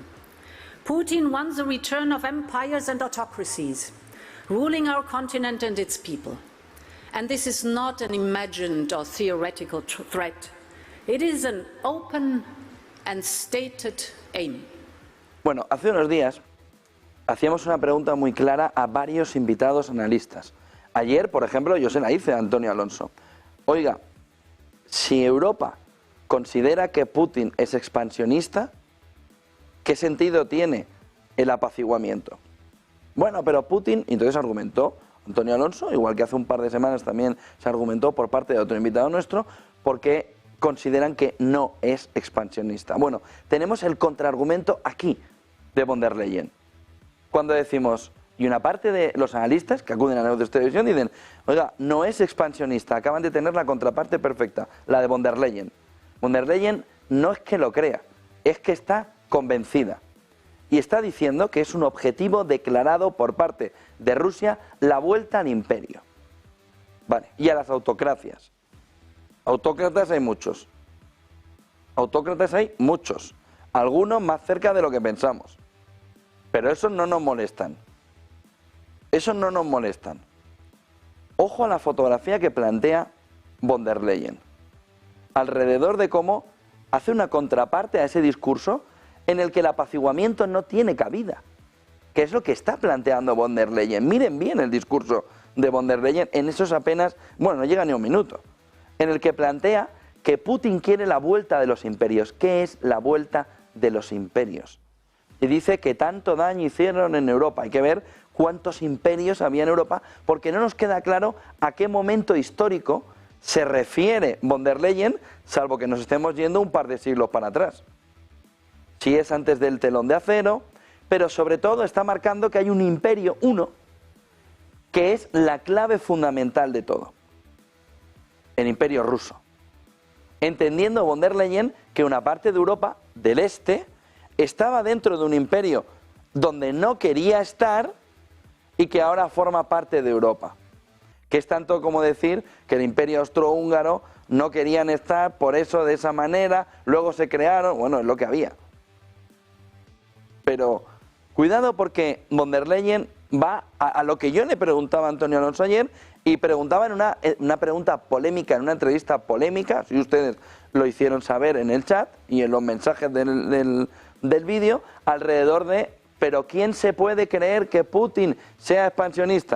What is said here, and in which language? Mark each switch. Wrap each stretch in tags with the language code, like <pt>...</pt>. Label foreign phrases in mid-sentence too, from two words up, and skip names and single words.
<en>Putin wants a return of empires and autocracies, ruling our continent and its people. And this is not an imagined or theoretical threat. It is an open and stated aim.</en> <es>Bueno, hace unos días hacíamos una pregunta muy clara a varios invitados analistas. Ayer, por ejemplo, yo se la hice a Antonio Alonso. Oiga, si Europa considera que Putin es expansionista, ¿qué sentido tiene el apaciguamiento? Bueno, pero Putin, entonces argumentó Antonio Alonso, igual que hace un par de semanas también se argumentó por parte de otro invitado nuestro, porque consideran que no es expansionista. Bueno, tenemos el contraargumento aquí de von der Leyen. Cuando decimos, y una parte de los analistas que acuden a la televisión dicen, oiga, no es expansionista, acaban de tener la contraparte perfecta, la de von der Leyen. Von der Leyen no es que lo crea, es que está convencida. Y está diciendo que es un objetivo declarado por parte de Rusia la vuelta al imperio. Vale, y a las autocracias. Autócratas hay muchos. Autócratas hay muchos. Algunos más cerca de lo que pensamos. Pero esos no nos molestan. Esos no nos molestan. Ojo a la fotografía que plantea von der Leyen. Alrededor de cómo hace una contraparte a ese discurso en el que el apaciguamiento no tiene cabida. Que es lo que está planteando von der Leyen. Miren bien el discurso de von der Leyen en esos apenas, bueno, no llega ni un minuto. En el que plantea que Putin quiere la vuelta de los imperios. ¿Qué es la vuelta de los imperios? Y dice que tanto daño hicieron en Europa. Hay que ver cuántos imperios había en Europa, porque no nos queda claro a qué momento histórico se refiere von der Leyen, salvo que nos estemos yendo un par de siglos para atrás. Si es antes del telón de acero, pero sobre todo está marcando que hay un imperio, uno, que es la clave fundamental de todo. El imperio ruso. Entendiendo von der Leyen que una parte de Europa, del este, estaba dentro de un imperio donde no quería estar y que ahora forma parte de Europa. Que es tanto como decir que el imperio austrohúngaro no querían estar, por eso de esa manera, luego se crearon, bueno, es lo que había. Pero cuidado porque von der Leyen va a lo que yo le preguntaba a Antonio Alonso ayer y preguntaba en una pregunta polémica, en una entrevista polémica, si ustedes lo hicieron saber en el chat y en los mensajes del vídeo, alrededor de, ¿pero quién se puede creer que Putin sea expansionista?</es>